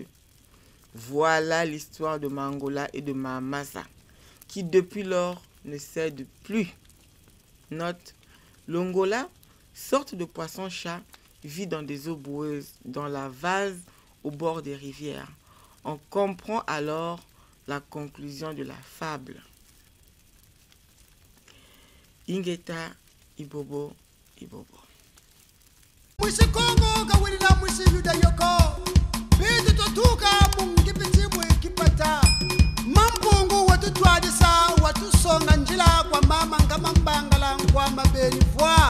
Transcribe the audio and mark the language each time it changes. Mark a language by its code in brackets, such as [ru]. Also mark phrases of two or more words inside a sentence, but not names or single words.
[fr] Voilà l'histoire de Mangola et de Mamasa, qui depuis lors ne cède plus. Note: l'Ongola, sorte de poisson-chat, vit dans des eaux boueuses, dans la vase au bord des rivières. On comprend alors la conclusion de la fable. [kg] Ingeta Ibobo Ibobo. Mwisikongo kawilila mwisi yuda yoko Bitu totuka mungipiti mwikipata Mampungu watutwadisa watusonga njila kwa mama ngama mbangala kwa mabeni vwa